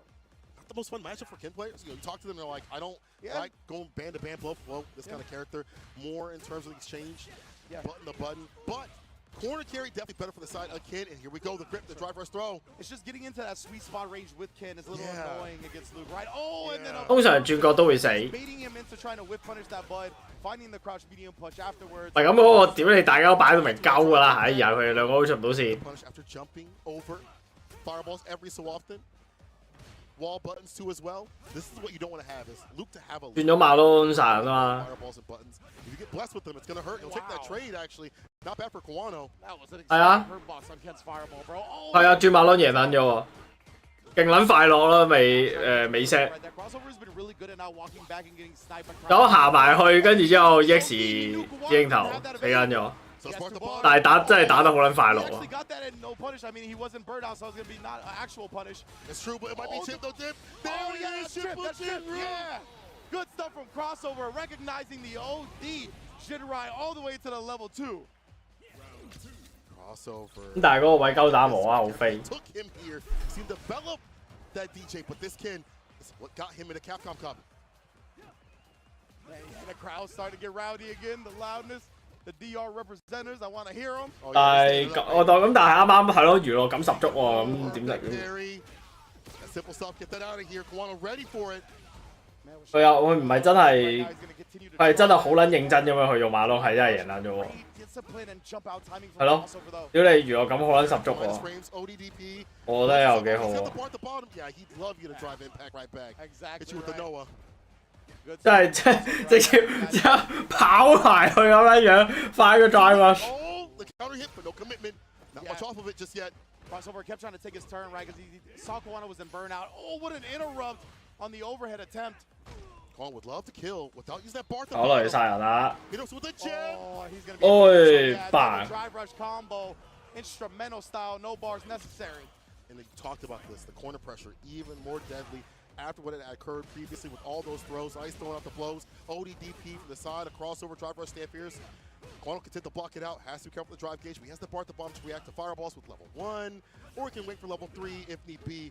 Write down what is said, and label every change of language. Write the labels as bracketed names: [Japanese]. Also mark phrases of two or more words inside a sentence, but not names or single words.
[English] Not the most fun matchup for Ken players. You talk to them, they're like, I don't like going band to band, blow for blow, this kind of character. More in terms of the exchange, button to button. But corner carry definitely better for the side of Ken. And here we go, the grip, the drive rush throw. It's just getting into that sweet spot range with Ken is a little annoying against Luke, right? Oh, and then [Cantonese] 通常轉角都會死。 [English] baiting him into trying to whip punish that bud, finding the crouch medium punch afterwards. [Cantonese] 唔係咁嗰個屌你大家都擺到明鳩㗎啦，哎呀佢哋兩個都出唔到線。 [English] Punish after jumping over fireballs every so often. Wall buttons too as well. This is what you don't want to have is Luke to have a [Cantonese] 轉咗馬窿殺人啊嘛。 [English] fireballs and buttons. If you get blessed with them, it's gonna hurt. You'll take that trade actually. Not bad for Kawano. That was an [Cantonese] 係啊， [English] hurt box on Ken's fireball, bro. Oh, [Cantonese] 係啊，轉馬窿贏撚咗喎，勁撚快樂啦，未 set。 [English] right, that crossover has been really good at not walking back and getting sniped by [Cantonese] 咁行埋去，跟住之後 X 應頭死撚咗。 [English] So spark the ball. [Cantonese] 但係真係打得好撚快 [English] He [Cantonese] 樂 [English] actually [Cantonese] 喎。 [English] got that in no punish. I mean, he wasn't burned out, so it's going to be not an actual punish. It's true, but it might be chip though, dip. There Oh, it yeah, is, that's trip, that's trip, Shinra. yeah. Good stuff from crossover, recognizing the OD Shinrai all the way to the level 2. Crossover. [Cantonese] 咁但係嗰個位鳩打無啊，好飛。 [English] Took him here. He's developed that DJ, but this Ken is what got him in the Capcom Cup. And the crowd's starting to get rowdy again, the loudness. The DR representatives, I want to hear them. [Cantonese] 但係我當咁，但係啱啱係咯，娛樂感十足喎，咁點嚟？ [English] Very simple stuff. Get that out of here. Kawano ready for it. [Cantonese] 佢又佢唔係真係，係真係好撚認真咁樣去用馬窿，係真係贏撚咗喎。係咯，屌你娛樂感好撚十足喎， [English] Frames, ODDP. [Cantonese] 我覺得又幾好 [English] Set [Cantonese] 喎 [English] the bar at the bottom. Yeah, he'd love you to drive impact right back. Hit Exactly. you with the Noah. [Cantonese] 真係直接跑埋去咁樣樣，快個 [English] drive rush。 Oh, the counter hit, but no commitment. Not much off of it just yet. Crossover kept trying to take his turn, right? Because he saw Kawano was in burnout. Oh, what an interrupt on the overhead attempt. Kong would love to kill without using that bar. [Cantonese] 考慮晒人啦。 [English] Hit us with a jab. Oh, he's gonna be Oi, bang. drive rush combo, instrumental style, no bars necessary. And they talked about this, the corner pressure, even more deadly after what had occurred previously with all those throws. Ice throwing out the blows. ODDP from the side, a crossover, drive rush, stand fierce. Quano can to block it out, has to be careful with the drive gauge, but he has the bar at the bomb to react to fireballs with level 1, or he can wait for level 3 if need be.